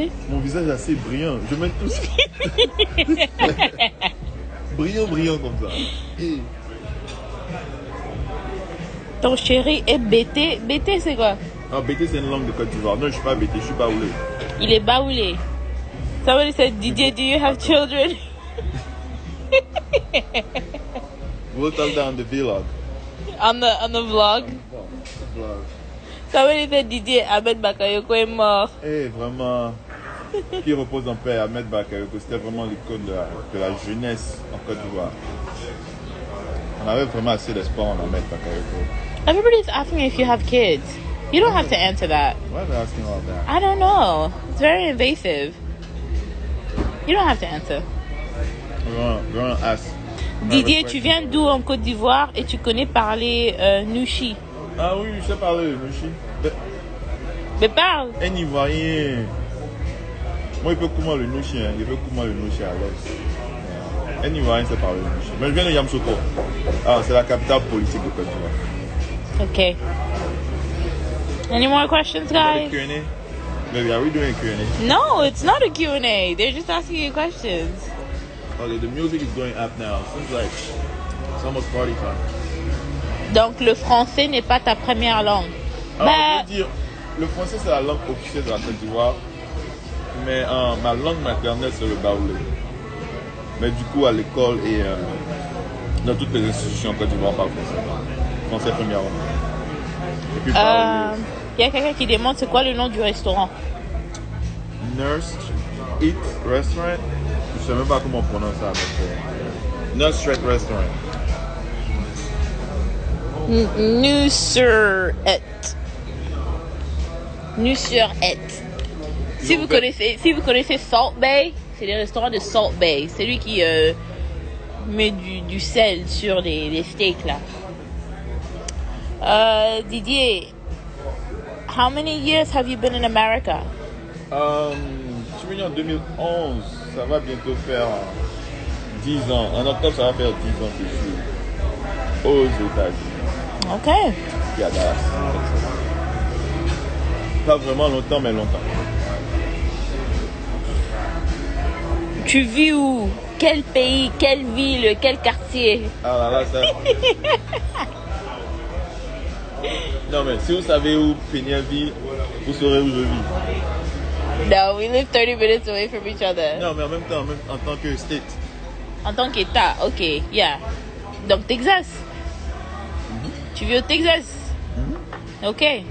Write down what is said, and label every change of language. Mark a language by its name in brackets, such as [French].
[French] Mon visage est assez brillant. Je mets tout ça. Brillant comme ça. Ton chéri est bêté. Bêté, c'est quoi? Ah, BT, c'est une langue de Côte d'Ivoire. Non, je suis pas BT, je suis baoulé. Il est baoulé. [English] Somebody said, Didier, do you have children? We'll talk that on the vlog. On the vlog. Somebody said, Didier, Ahmed Bakayoko [French] est mort. Vraiment, qui repose en paix, Ahmed Bakayoko, c'était vraiment l'icône de la jeunesse en Côte d'Ivoire. On avait vraiment assez d'espoir en Ahmed Bakayoko. [English] Everybody's asking if you have kids. You don't have to answer that. Why are they asking all that? I don't know. It's very invasive. You don't have to answer. We're gonna ask. [French] Didier, tu viens d'où en Côte d'Ivoire et tu connais parler Nushi? Ah oui, je sais parler le Nushi. Mais parle. Un Ivoirien. Moi, il peut comment le Nushi, hein. Il peut comment le Nushi à l'aise. Un Ivoirien sait parler le Nushi. Mais je viens de Yamoussoukro. Ah, c'est la capitale politique de Côte d'Ivoire. [English] Okay. Any more questions, guys? Q&A? Baby, are we doing a Q&A? No, it's not a Q&A. They're just asking you questions. Okay, the music is going up now. Seems like it's almost party time. [French] Donc, le français n'est pas ta première langue. Je veux dire, le français, c'est la langue officielle de la Côte d'Ivoire. Mais ma langue maternelle, c'est le baoulé. Mais du coup, à l'école et dans toutes les institutions en Côte d'Ivoire, on parle français. Français, première langue. Et puis, il y a quelqu'un qui demande c'est quoi le nom du restaurant. Nurse Eat Restaurant. Je sais même pas comment on prononce ça. Nurse Street Restaurant. Nusret. Si vous connaissez Salt Bay, c'est les restaurants de Salt Bay. C'est lui qui met du sel sur les steaks là. [English] Didier, how many years have you been in America? [French] Je suis venu en 2011. Ça va bientôt faire 10 ans. En octobre, ça va faire 10 ans que je suis aux États-Unis. Ok. Et à Dallas. Pas vraiment longtemps, mais longtemps. Tu vis où? Quel pays? Quelle ville? Quel quartier? Ah là, ça... Non, mais si vous savez où Péniel vit, vous saurez où je vis. [English] No, we live 30 minutes away from each other. [French] Non, mais en même temps, en tant que state. En tant qu'État, ok, yeah. Donc, Texas. Tu vis au Texas? Ok.